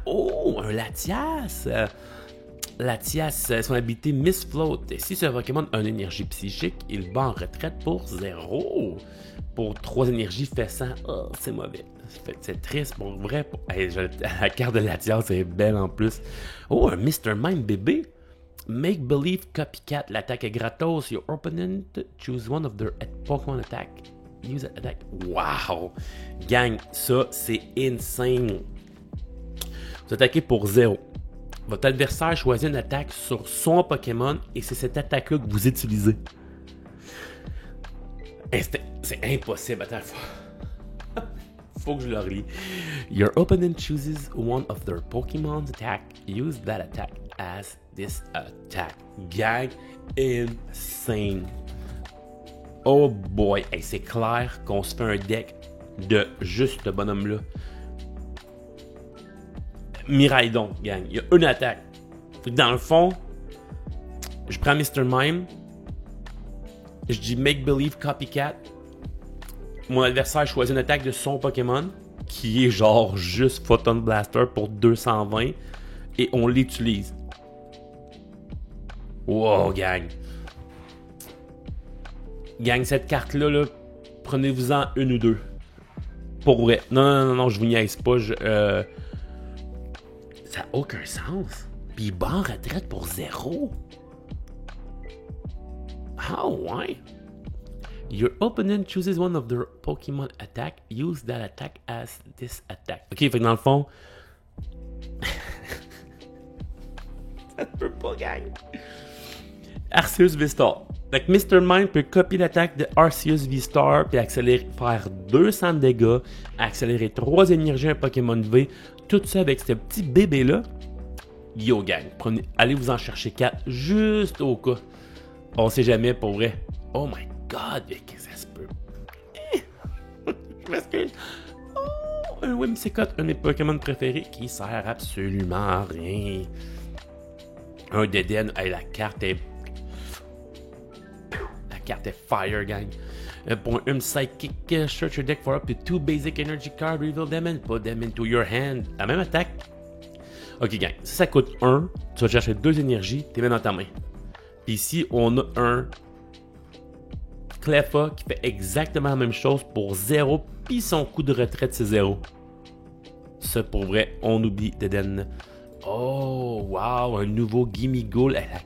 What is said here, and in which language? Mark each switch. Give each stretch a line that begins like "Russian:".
French: Oh, un Latias! Latias, son habilité Miss Float. Et si ce Pokémon a une énergie psychique, il bat en retraite pour 0. Pour 3 énergies, fait 100. Oh, c'est mauvais. C'est triste pour vrai. Hey, la carte de Latias, c'est belle en plus. Oh, un Mr. Mime bébé. Make Believe Copycat. L'attaque est gratos.
English: Your opponent choose one of their Pokémon attack. Use that attack.
French: Wow! Gang, ça, c'est insane. Vous attaquez pour 0. Votre adversaire choisit une attaque sur son Pokémon et c'est cette attaque-là que vous utilisez. C'est impossible. Attends, faut que je le relis.
English: Your opponent chooses one of their Pokémon's attack. Use that attack as this attack.
French: Gang, insane. Oh boy, hey, c'est clair qu'on se fait un deck de juste ce bonhomme-là. Miraidon, gang. Il y a une attaque. Dans le fond, je prends Mr. Mime. Je dis Make Believe Copycat. Mon adversaire choisit une attaque de son Pokémon, qui est genre juste Photon Blaster pour 220. Et on l'utilise. Wow, gang. Gang, cette carte-là, là, prenez-vous-en une ou deux. Pour vrai. Non, je vous niaise pas. Ça n'a aucun sens. Puis il bat en retraite pour 0. Ah ouais.
English: Your opponent chooses one of their Pokémon attack. Use that attack as this attack.
French: Ok, fait que dans le fond... ça ne peut pas, gang. Arceus V-Star. Fait que Mr. Mime peut copier l'attaque de Arceus V-Star puis faire 200 de dégâts, accélérer 3 énergies à un Pokémon V, tout ça avec ce petit bébé-là. Yo gang, allez vous en chercher 4 juste au cas. On sait jamais pour vrai.
English: Oh my god,
French: qu'est-ce que ça se peut? Parce que... Oh, un Whimsicott, un de mes Pokémon préférés qui sert absolument à rien. Un Deden, hey, la carte est fire, gang. Pour un
English: Psychic, search your deck for up to 2 basic energy cards, reveal them and put them into your hand.
French: La même attaque. Ok, gang, si ça coûte 1, tu vas chercher 2 énergies, tu les mets dans ta main. Puis ici, on a un Cleffa qui fait exactement la même chose pour 0, puis son coup de retraite, c'est 0. Ça, pour vrai, on oublie Deden. Oh, wow, un nouveau Gimme Goal.